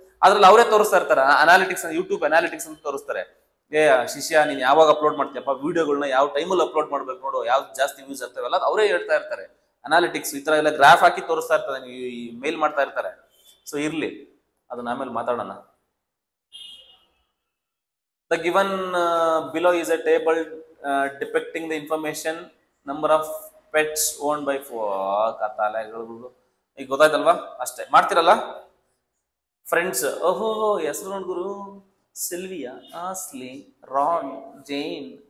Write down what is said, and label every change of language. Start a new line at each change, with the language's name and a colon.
Kannada: ಅದ್ರಲ್ಲಿ ಅವರೇ ತೋರಿಸ್ತಾ ಇರ್ತಾರೆ ಅನಾಲಿಟಿಕ್ಸ್, ಯೂಟ್ಯೂಬ್ ಅನಾಲಿಟಿಕ್ಸ್ ಅಂತ ತೋರಿಸ್ತಾರೆ. ಶಿಷ್ಯ ನೀನ್ ಯಾವಾಗ ಅಪ್ಲೋಡ್ ಮಾಡ್ತೀಯಪ್ಪ ವಿಡಿಯೋಗಳನ್ನ, ಯಾವ ಟೈಮಲ್ಲಿ ಅಪ್ಲೋಡ್ ಮಾಡ್ಬೇಕು ನೋಡು, ಯಾವ್ದು ಜಾಸ್ತಿ ವ್ಯೂಸ್ ಇರ್ತಾವಲ್ಲ ಅವರೇ ಹೇಳ್ತಾ ಇರ್ತಾರೆ. ಅನಾಲಿಟಿಕ್ಸ್ ಈ ತರ ಎಲ್ಲ ಗ್ರಾಫ್ ಹಾಕಿ ತೋರಿಸ್ತಾ ಇರ್ತಾರೆ, ಮೇಲ್ ಮಾಡ್ತಾ ಇರ್ತಾರೆ. ಸೊ ಇರ್ಲಿ, ಅದನ್ನ ಆಮೇಲೆ ಮಾತಾಡೋಣ.
English: The given below is a table depicting the information number of pets owned by 4 ಕತಾಲೆಗಳು.
Kannada: ಈಗ ಗೊತ್ತಾಯ್ತಲ್ವಾ? ಅಷ್ಟೇ ಮಾಡ್ತಿರಲ್ಲ ಫ್ರೆಂಡ್ಸ್. ಓಹೋ, ಹೆಸರು ನೋಡ್ಗುರು, ಸಿಲ್ವಿಯಾ, ಆಸ್ಲಿ, ರಾನ್, ಜೈನ್.